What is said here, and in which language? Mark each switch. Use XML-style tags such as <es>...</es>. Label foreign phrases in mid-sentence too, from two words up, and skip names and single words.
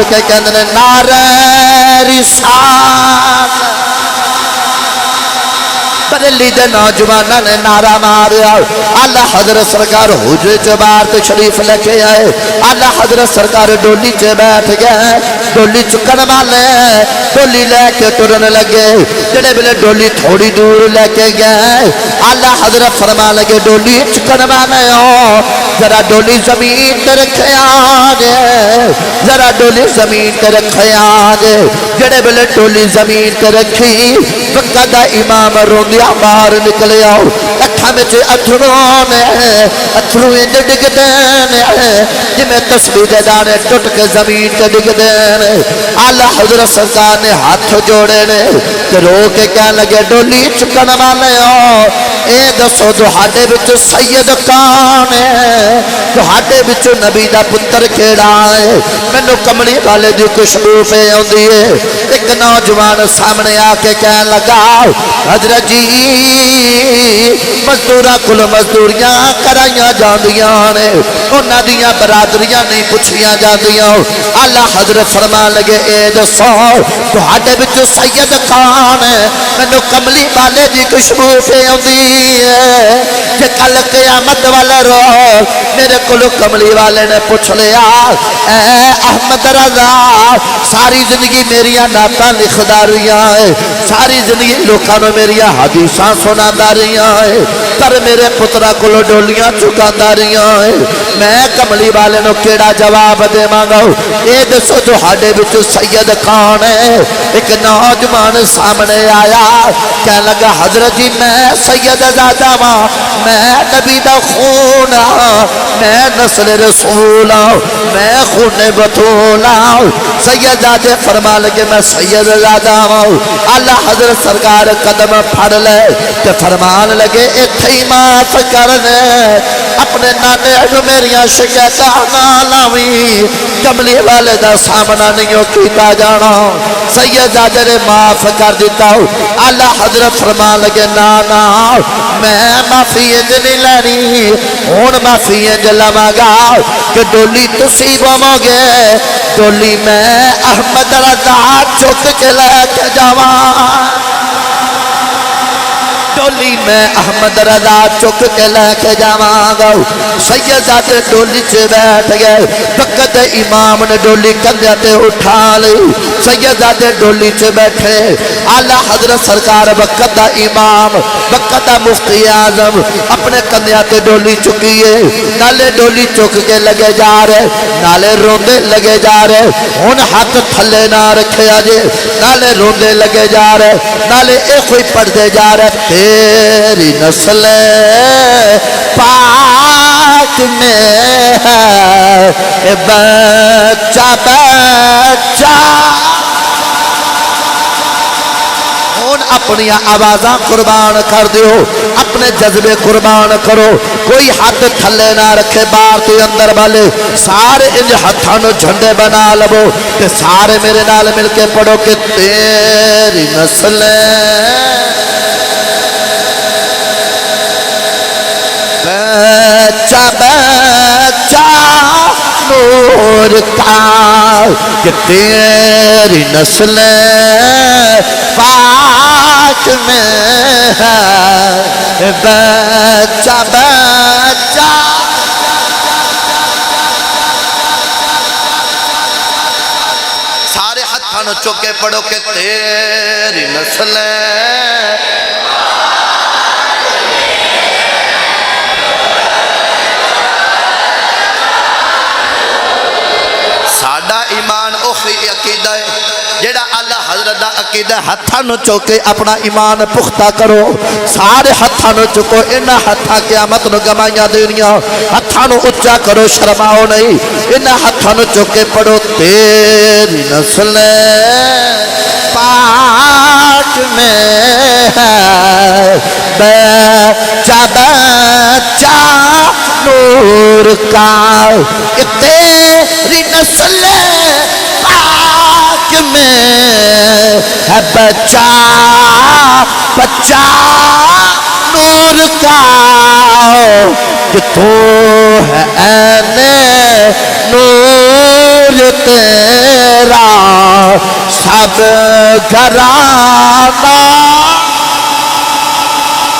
<pa>کے کہنے نے نعرہ رسالت بریلی دے نوجوانوں نے نعرہ ماریا آلہ حضرت سرکار حجرے چ باہر تشریف لے کے آئے آلہ حضرت سرکار ڈولی چ بیٹھ گئے ڈولی چکن والے ڈولی لے کے ٹرن لگے جڑے بلے ڈولی تھوڑی دور لے کے گئے آلہ حضرت فرما لگے ڈولی چکن والے ہو ذرا ڈولی زمین تے رکھے آگے ذرا ڈولی زمین تے رکھے آگے جڑے بلے ڈولی زمین تے رکھی وقت دا امام روندیا باہر نکلے آؤ اکھا میں چھے اتھروں نے اتھروں انج ڈگ دینے جی میں تسبیح دے دانے ٹوٹ کے زمین تے ڈگ دینے آلہ حضرت سرکار نے ہاتھ جوڑے نے کہ رو کے کہنے لگے ڈولی چکن والے ہو اے دسو تہاڈے وچ سید کون ہے تہاڈے وچ نبی دا پتر کیڑا ہے مینوں کملی والے دی خوشبو پہ آندی ہے ایک نوجوان سامنے آ کے کہنے لگا حضرت جی مزدوراں کول مزدوریاں کرائیاں جاندیاں نے انہاں دیاں برادریاں نہیں پوچھیاں جاندیاں آلہ حضرت فرمان لگے اے دسو تہاڈے وچ سید کون ہے مینوں کملی والے دی خوشبو پہ آندی ہے کہ کل قیامت والا روز میرے کولو کملی والے نے پوچھ لیا اے احمد رضا ساری زندگی میریاں نعتاں لکھدا رہیاں ہے ساری زندگی لوکاں نوں میریاں حدیثاں سنادا رہیاں ہے پر میرے پترا کولو ڈولیاں چکاندا رہیاں ہے میں کملی والے نوں کیڑا جواب دیواں گا اے دسو تہاڈے وچ سید کون ہے ایک نوجوان سامنے آیا کہنے لگا حضرت جی میں سید زادہ ہاں میں نبی دا خون ہاں میں نسل رسول ہاں میں خون بطول ہاں سید زادے فرما لگے</pa> <ur>میں سید زادہ ہوں</ur> <pa>اللہ حضرت سرکار قدم پھڑ لے کہ فرمان لگے اتھے معاف کرنے اپنے نانے جو میریاں شکایتاں نہ لاویں کملی والے دا سامنا نہیں کیتا جانا سید زادے نے معاف کر دیتا ہوں اللہ حضرت فرمان لگے نا میں معافی انج نہیں لینی ہن معافی انج لواں گا کہ ڈولی تسی گوو گے ڈولی میں احمد رضا چک کے لے کے جاواں ڈولی میں احمد رضا چک کے لے کے جاواں گا سید زادے ڈولی چ بیٹھ گئے وقت امام نے ڈولی کندھے تے اٹھا لی سید زادے ڈولی چ بیٹھے اعلی حضرت سرکار وقت دا امام وقت دا مفتی اعظم اپنے کندھے تے ڈولی چکیے نالے ڈولی چک کے لگے جا رہے نالے روندے لگے جا رہے ہن ہاتھ تھلے نہ رکھے اجے نالے روندے لگے جا رہے نالے اے کوئی پڑھدے جا رہے</pa> <ur>تیری نسل پاک میں ہے بچہ بچہ</ur> <pa>ہن اپنی آوازاں قربان کر دیو اپنے جذبے قربان کرو کوئی ہاتھ تھلے نہ رکھے باہر تو اندر والے سارے انج ہتھاں نوں جھنڈے بنا لو تے سارے میرے نال مل کے پڑھو کہ</pa> <ur>تیری نسل بچہ بچہ نور کا کہ تیری نسل پاک میں ہے بچہ بچہ</ur> <pa>سارے ہاتھاں نوں چک کے پڑھو کہ</pa> <ur>تیری نسل</ur> <pa>ساڈا ایمان اوہی عقیدہ ہے جیڑا اللہ حضرت دا عقیدہ ہتھاں نوں چوکے اپنا ایمان پختہ کرو سارے ہتھاں نوں چکو انہاں ہتھاں قیامت نوں گوائیاں دینیاں ہتھاں نوں اونچا کرو شرماؤ نہیں انہاں ہتھاں نوں چوکے پڑھو</pa> <ur>تیری نسل پاک میں ہے بچہ بچہ نور کا کہ تیری نسل پاک میں ہے بچہ بچہ نور کا کہ تو ہے عین نور تیرا سب گھرانہ</ur>